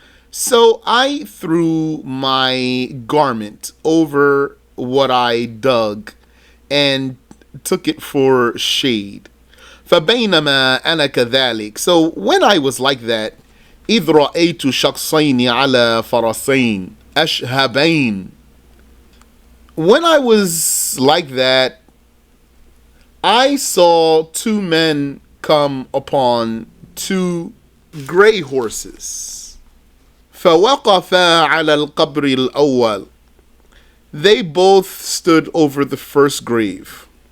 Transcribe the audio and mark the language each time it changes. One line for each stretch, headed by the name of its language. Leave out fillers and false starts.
English: So I threw my garment over what I dug and took it for shade.
Arabic: فبينما أنا كذلك,
English: so when I was like that,
Arabic: إذ رأيت شخصين على فرسين أشهبين.
English: When I was like that, I saw two men come upon two gray horses.
Arabic: فوقفا على القبر الأول.
English: They both stood over the first grave.